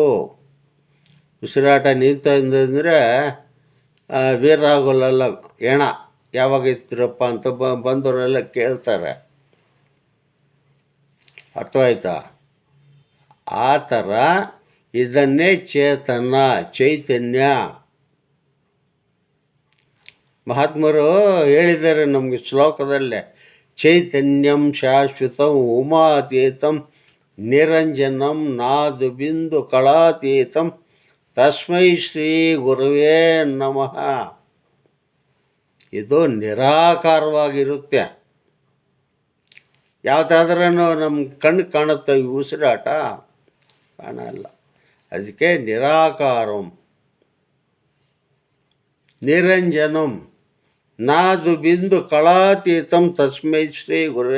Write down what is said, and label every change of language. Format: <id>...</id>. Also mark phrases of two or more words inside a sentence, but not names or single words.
<kn>ಉಸಿರಾಟ ನಿಂತಂದರೆ ವೀರರಾಘವಲ್ಲ ಹೆಣ ಯಾವಾಗ ಇರ್ತೀರಪ್ಪ ಅಂತ ಬಂದವರೆಲ್ಲ ಕೇಳ್ತಾರೆ. ಅರ್ಥವಾಯ್ತಾ? ಆ ಥರ ಇದನ್ನೇ ಚೈತನ್ಯ ಮಹಾತ್ಮರು ಹೇಳಿದ್ದಾರೆ ನಮಗೆ ಶ್ಲೋಕದಲ್ಲೇ.</kn> <sa>ಚೈತನ್ಯಂ ಶಾಶ್ವತಂ ಉಮಾತೀತಂ ನಿರಂಜನಂ ನಾದು ಬಿಂದು ಕಳಾತೀತಂ ತಸ್ಮೈ ಶ್ರೀ ಗುರುವೇ ನಮಃ.</sa> <kn>ಇದು ನಿರಾಕಾರವಾಗಿರುತ್ತೆ. ಯಾವುದಾದ್ರೂ ನಮ್ಮ ಕಣ್ಣು ಕಾಣುತ್ತೆ ಈ ಉಸಿರಾಟ? ಕಾಣಲ್ಲ. ಅದಕ್ಕೆ</kn> <sa>ನಿರಾಕಾರಂ ನಿರಂಜನಂ ನಾದು ಬಿಂದು ಕಳಾತೀತಂ ತಸ್ಮೈ ಶ್ರೀ ಗುರುವೇ.</sa>